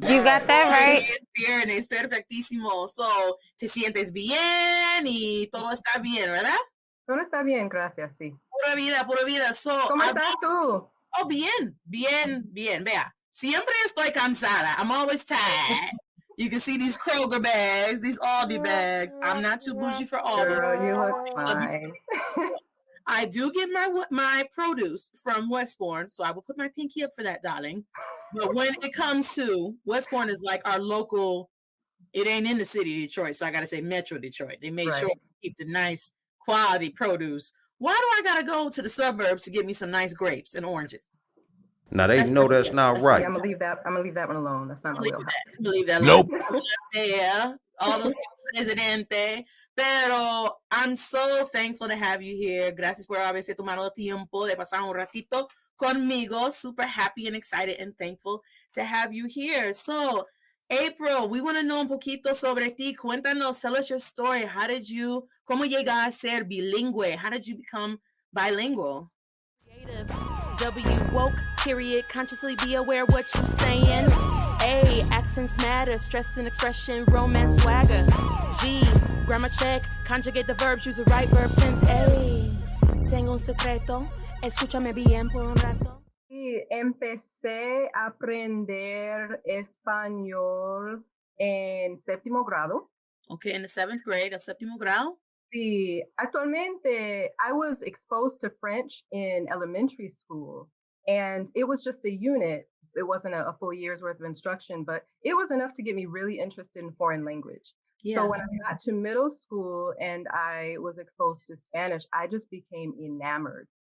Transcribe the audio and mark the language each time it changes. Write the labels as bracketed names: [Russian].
[English] You got that right. [Spanish] Es viernes, perfectísimo. So, te sientes bien y todo está bien, ¿verdad? Todo está bien, gracias, sí. Pura vida. So, ¿Cómo estás tú? Oh, bien. Vea, siempre estoy cansada. [English] I'm always tired. You can see these Kroger bags, these Aldi bags. I'm not too bougie for Aldi. Girl, you look fine. I do get my produce from Westbourne, so I will put my pinky up for that, darling. But when it comes to Westbourne is like our local, it ain't in the city of Detroit, so I got to say Metro Detroit. They made sure to keep the nice quality produce. Why do I got to go to the suburbs to get me some nice grapes and oranges? Now they know that's not right. I'm gonna leave that one alone. That's not my wheelhouse. Believe that. Nope. Yeah, all those presidente. Pero I'm so thankful to have you here. [Spanish] Gracias por haberse tomado tiempo de pasar un ratito conmigo. [English] Super happy and excited and thankful to have you here. So, April, we want to know [Spanish] un poquito sobre ti. Cuéntanos, [English] tell us your story. [Spanish] Cómo llegas a ser bilingüe? [English] How did you become bilingual? Creative. W woke, period, consciously be aware what you saying. A, accents matter, stress and expression, romance swagger. G, grammar check, conjugate the verbs, use the right verb tense. [Spanish] A, tengo un secreto, escúchame bien por un rato. Y empecé a aprender español en séptimo grado. [English] Okay, in the 7th grade, [Spanish] el séptimo grado. Sí, actualmente [English] I was exposed to French in elementary school, and it was just a unit. It wasn't a full year's worth of instruction, but it was enough to get me really interested in foreign language. Yeah. So when I got to middle school and I was exposed to Spanish, I just became enamored.